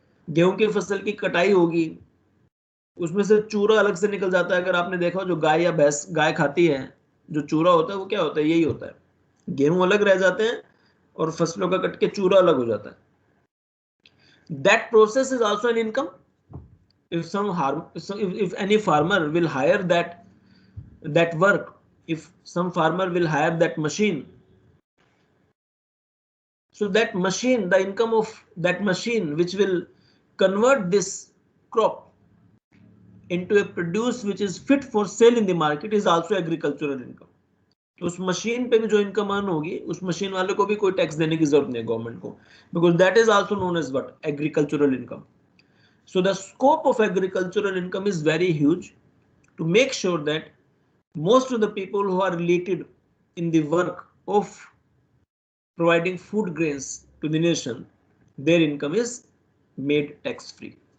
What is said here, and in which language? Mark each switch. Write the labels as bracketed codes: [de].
[hi] गेहूं की फसल की कटाई होगी, उसमें से चूरा अलग से निकल जाता है. अगर आपने देखा जो गाय या भैंस गाय खाती है, जो चूरा होता है वो क्या होता है, यही होता है. गेहूं अलग रह जाते हैं और फसलों का कट के चूरा अलग हो जाता है. [en] That process is also an income. If any farmer will hire that work, if some farmer will hire that machine, so that machine, the income of that machine which will convert this crop into a produce which is fit for sale in the market is also agricultural income. [hi] तो उस machine पे भी जो income earn होगी उस machine वाले को भी कोई टैक्स देने की जरूरत नहीं है गवर्नमेंट को, [en] Because that is also known as what agricultural income. So the scope of agricultural income is very huge. To make sure that most of the people who are related in the work of providing food grains to the nation, their income is made tax free.